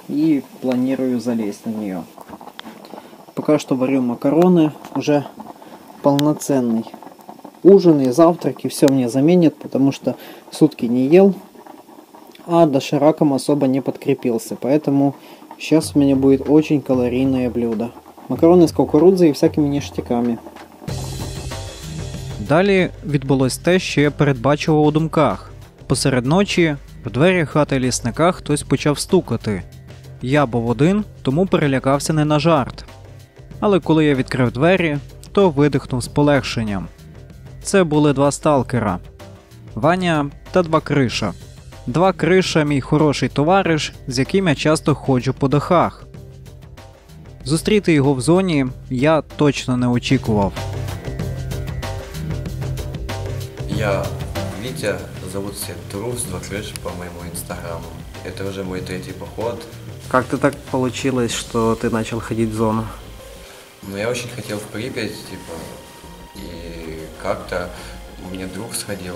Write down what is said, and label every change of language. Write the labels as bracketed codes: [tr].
[ru] И планирую залезть на нее. Пока что варю макароны, уже полноценный ужин и завтрак, и все мне заменит, потому что сутки не ел, а дошираком особо не подкрепился, поэтому сейчас у меня будет очень калорийное блюдо. [uk] Макарони з кукурудзою і всякими ніштяками. Далі відбулось те, що я передбачував у думках. Посеред ночі в двері хати лісника хтось почав стукати. Я був один, тому перелякався не на жарт. Але коли я відкрив двері, то видихнув з полегшенням. Це були два сталкера. Ваня та два Криша. Два Криша – мій хороший товариш, з яким я часто ходжу по дахах. Зустріти його в зоні я точно не очікував. [ru] Я Витя, зовут всех Трус, два Крыш по моему инстаграму. Это уже мой третий поход. Как ты так получилось, что ты начал ходить в зону? Но я очень хотел в Припять, и как-то мне друг сходил.